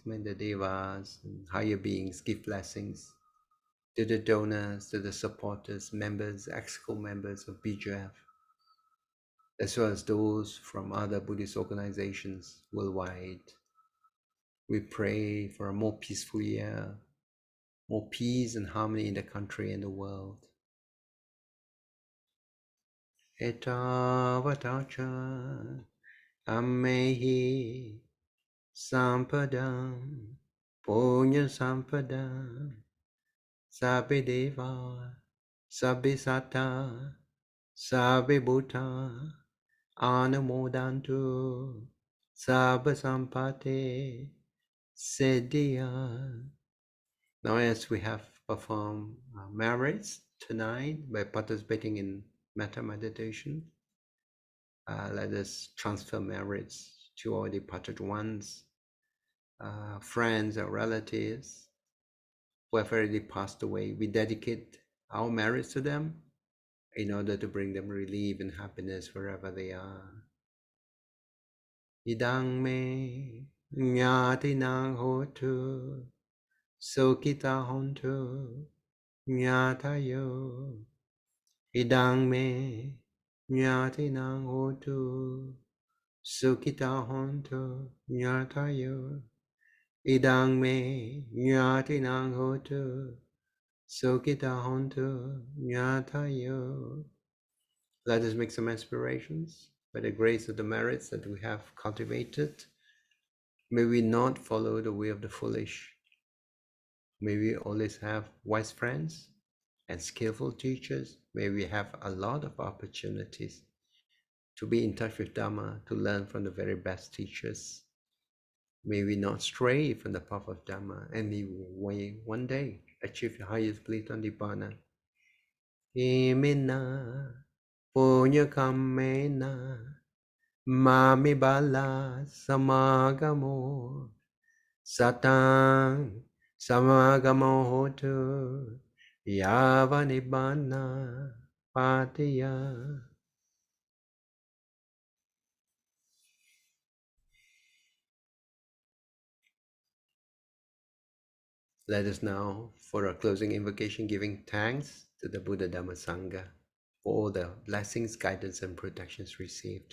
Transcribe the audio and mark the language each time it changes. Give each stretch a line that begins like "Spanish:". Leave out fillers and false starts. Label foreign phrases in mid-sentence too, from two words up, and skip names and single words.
English: May the devas and higher beings give blessings to the donors, to the supporters, members, ex-co members of BGF, as well as those from other Buddhist organizations worldwide. We pray for a more peaceful year, more peace and harmony in the country and the world.
Pali: Etavatacha ammehi sampadam punya sampadam sabbe deva sabbe satta sabbe bhuta anamodantu sabba sampate siddhya.
English: Now, as we have performed merits tonight by participating in metta meditation, let us transfer merits to all departed ones, friends or relatives who have already passed away. We dedicate our merits to them in order to bring them relief and happiness wherever they are.
Pali: Idang me nyati nang hotu sokita hontu nyatayo. Idang me nyati nang hotu sukita hontu nyatayo. Idang me nyati nang hotu sukita hontu nyatayo.
English: Let us make some aspirations by the grace of the merits that we have cultivated. May we not follow the way of the foolish. May we always have wise friends and skillful teachers. May we have a lot of opportunities to be in touch with Dhamma, to learn from the very best teachers. May we not stray from the path of Dhamma, and may we one day achieve the highest bliss on Nibbana.
Pali: Imina punya kamena mami bala samagamo satang samagamo hotu yava nibbana patiya.
English: Let us now, for our closing invocation, giving thanks to the Buddha Dhamma Sangha for all the blessings, guidance, and protections received.